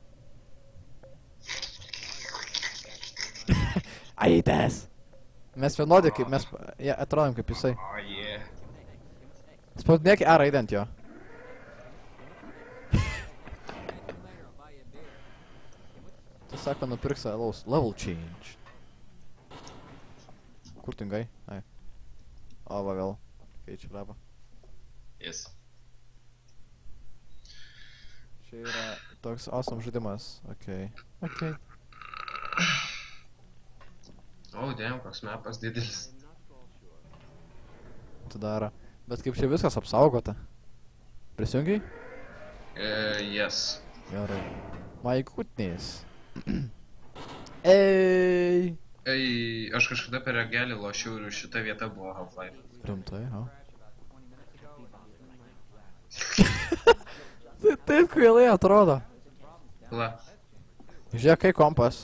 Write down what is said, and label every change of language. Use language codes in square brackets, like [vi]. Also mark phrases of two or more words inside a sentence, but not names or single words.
[lt] Aites! Mes vienodi kaip mes... atrodom kaip jisai. [en] Oh, yeah. [lt] Spaudinėk R raidę ant jo. Tu sako, nupirks [en] level change. [lt] Kur tingai? Ai. O, va vėl. Keičiu lepą. Yes. Čia yra toks awesome žaidimas. Okei. [en] Oh, damn, [lt] koks mapas didelis. Tu daro. Bet kaip čia viskas apsaugota? Prisijungiai? Yes. Gerai. [en] My goodness. [lt] Ei! Aš kažkada per regelį lošiau ir šita vieta buvo Half-Life. Rimtai, ha? Tai taip kvailai atrodo. La. Žiūrėk, kai kompas.